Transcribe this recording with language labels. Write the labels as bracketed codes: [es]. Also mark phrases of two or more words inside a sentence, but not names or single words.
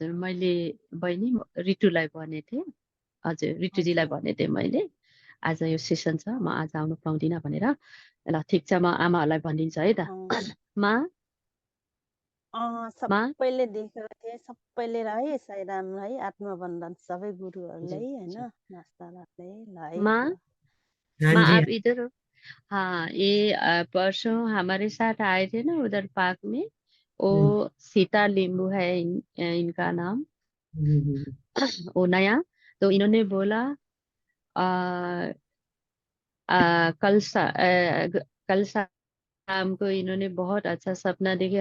[ne] हजुर मैले बहिनी रितुलाई भनेको थिएँ। हजुर रितुजीलाई भनेको थिएँ मैले, आज यो सेसन छ, म आज आउनु पाउँदिनँ भनेर। ल ठिक छ, म आमाहरूलाई भनिदिन्छु है त। सबैले देखेको थिएँ, सबैले है साईराम है, आत्मबन्धन सबै गुरुहरूले होइन, मास्टरहरूले ल है। [hi] माँ आप इधर हो। हाँ ये परसों हमारे साथ आए थे ना उधर पार्क में, वो सीता लिंबू है इनका नाम। वो नया, तो इन्होंने बोला कल शाम को इन्होंने बहुत अच्छा सपना देखे।